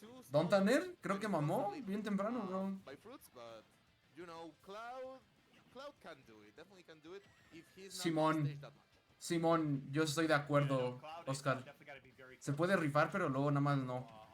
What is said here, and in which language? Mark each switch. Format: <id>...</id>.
<es>Don Tanner, creo que mamó bien temprano, bro.</es> <en>By Fruits, but you know, Cloud can do it. Definitely can do it if he's not on stage that much.</en> <es>Simón, yo estoy de acuerdo, Oscar. Se puede rifar, pero luego nada más no.</es>